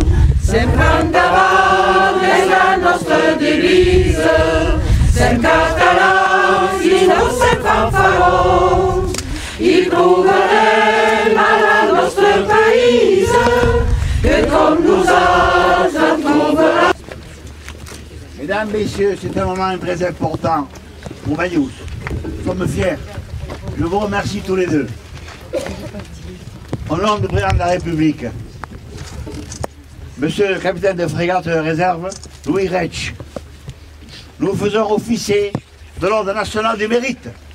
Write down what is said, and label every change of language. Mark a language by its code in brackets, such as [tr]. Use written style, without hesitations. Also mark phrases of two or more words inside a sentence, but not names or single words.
[ca] Sempre endavant és la nostra divisa, sem catalans i no sem fanfarons, i provarem a la nostra país, que com nosaltres en trobarà. [fr] Mesdames, Messieurs, c'est un moment très important pour Banyuls. Nous sommes fiers. Je vous remercie tous les deux. Au nom du président de la République, Monsieur le capitaine de frégate de réserve, Louis Retsch, nous faisons officier de l'Ordre national du mérite.